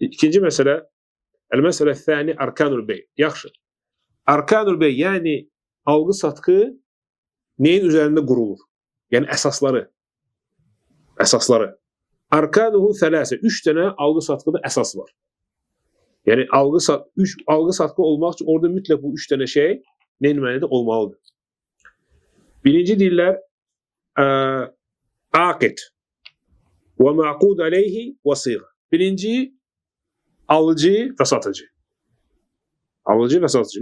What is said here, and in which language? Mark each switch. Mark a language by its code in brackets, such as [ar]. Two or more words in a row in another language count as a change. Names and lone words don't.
[tr] İkinci mesele, [ar] المسألة الثانية أركان البيع. [tr] Yaxşı. [ar] أركان البيع, [tr] yani algı-satqı neyin üzerinde kurulur? Yani esasları. Esasları. [ar] أركانه ثلاثة. [tr] 3 tane algı-satqıda esas var. [az] Yani algı-satqı olmaq üçün orada mütləq bu 3 tane şey ne etməlidir? Olmalıdır. Birinci deyirlər aqid və [ar] معقود عليه [az] və siğə. Birinci alıcı və satıcı. Alıcı və satıcı.